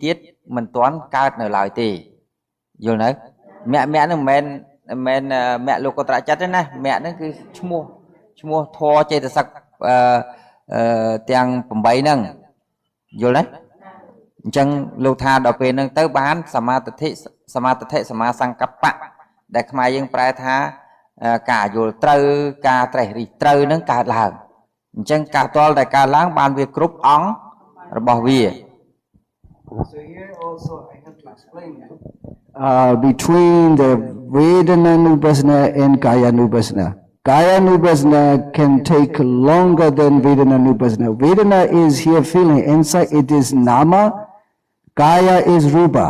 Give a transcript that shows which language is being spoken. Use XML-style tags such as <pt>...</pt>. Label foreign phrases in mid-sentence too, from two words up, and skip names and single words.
<km>ទៀតមិនទាន់កើតនៅឡើយទេយល់នៅមគ្គហ្នឹងមិនមែនមគ្គលោកុត្តរចិត្តទេណាមគ្គហ្នឹងគឺឈ្មោះធម៌ចេតសិកទាំង8ហ្នឹងយល់ទេអញ្ចឹងលោកថាដល់ពេលហ្នឹងទៅបានសមាទិដ្ឋិសមាសង្កប្បៈដែលខ្មែរយើងប្រែថាការយល់ត្រូវការត្រេះរិះត្រូវនឹងកើតឡើងអញ្ចឹងការតល់តែកើតឡើងបានវាគ្រប់អង្គរបស់វា</km> <en>So here also I have to explain between the Vedana-nupassana and Kaya-nupassana. Kaya-nupassana can take longer than Vedana-nupassana. Vedana is here feeling, inside it is nama, Kaya is rupa.</en>